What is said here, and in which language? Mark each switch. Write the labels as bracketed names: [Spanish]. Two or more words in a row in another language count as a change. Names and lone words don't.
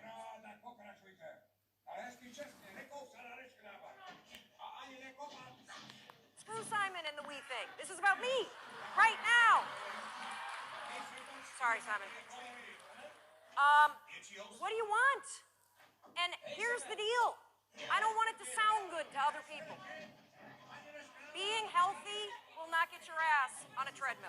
[Czech] No, tak pokračujte. Ale hezky čestně, nekoup se na neškrábat. A ani nekopat. [English] Screw Simon and the wee thing. This is about me. Right now. Sorry, Simon. What do you want? And here's the deal. I don't want it to sound good to other people. Being healthy will not get your ass on a treadmill.